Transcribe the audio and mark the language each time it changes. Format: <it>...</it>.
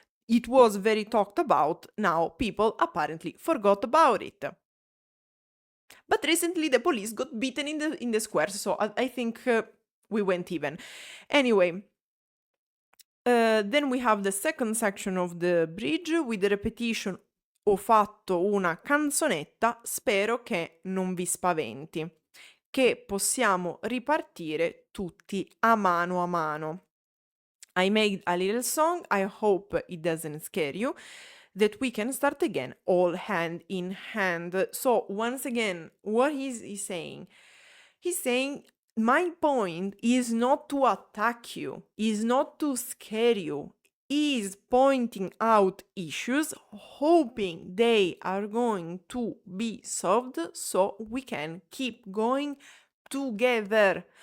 <en>It was very talked about, now people apparently forgot about it. But recently the police got beaten in the squares, so I think we went even. Anyway, then we have the second section of the bridge with the repetition.</en> <it>Ho fatto una canzonetta, spero che non vi spaventi, che possiamo ripartire tutti a mano.</it> <en>I made a little song, I hope it doesn't scare you, that we can start again, all hand in hand. So once again, what is he saying? He's saying, my point is not to attack you, is not to scare you, is pointing out issues, hoping they are going to be solved so we can keep going together.</en>